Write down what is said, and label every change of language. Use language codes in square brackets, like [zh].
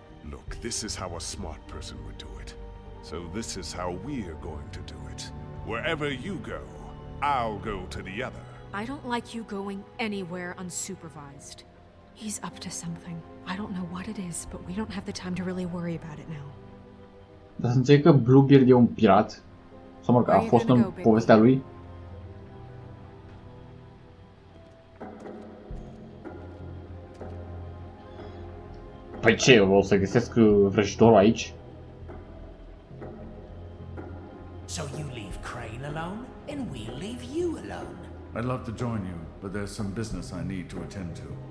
[en] Look, this is how a smart person would do it. So this is how we're going to do it. Wherever you go, I'll go to the other. I don't like you going anywhere unsupervised. He's up to something. I don't know what it is, but we don't have the time to really worry about it now. [ro] Dar să înțeleg că Bluebeard e un pirat? Sau mă rog, a fost în povestea lui? Păi ce, o să găsesc vrăjitorul aici? [en] So you leave Crane alone, and we'll leave you alone. I'd love to join you, but there's some business I need to attend to.